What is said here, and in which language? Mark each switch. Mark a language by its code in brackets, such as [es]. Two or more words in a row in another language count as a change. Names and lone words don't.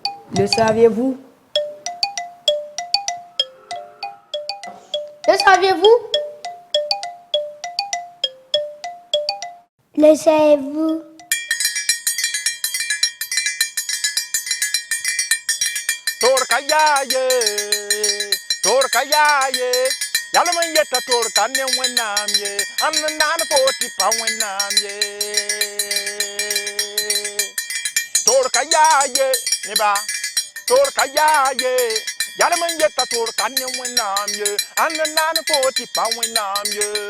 [fr] Le saviez-vous? Le saviez-vous? Le savez-vous? [mos] Torkayaye, torkayaye, yalaman yeta torkane wenamye, annan poti pa wenamye. Torkayaye, neba, torkayaye, yalaman yeta torkane wenamye, annan poti pa wenamye.